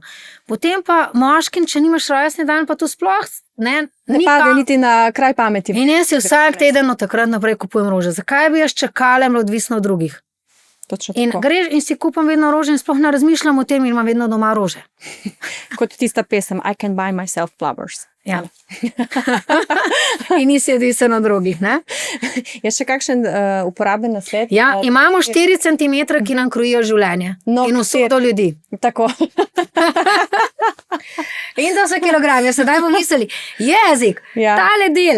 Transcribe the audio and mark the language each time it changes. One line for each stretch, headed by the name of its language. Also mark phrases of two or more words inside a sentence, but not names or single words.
Slovenian: Potem pa moški, če nimaš rojstni dan, pa to sploh ne pade niti na kraj pameti. In jaz si vsak teden od takrat naprej kupujem rože. Zakaj bi jaz čakala, odvisno od drugih? In greš in si kupam vedno rože in sploh ne razmišljam o tem in imam vedno doma rože. Kot tista pesem
English: I can buy myself flowers.
Slovenian: Ja. In nisi odvisen od drugih, ne? Je še kakšen uporaben nasvet? Ja, imamo 4 cm, ki nam krojijo življenje. In usodo ljudi. Tako. In to so kilogrami, sedaj bomo mislili, jezik, tale del.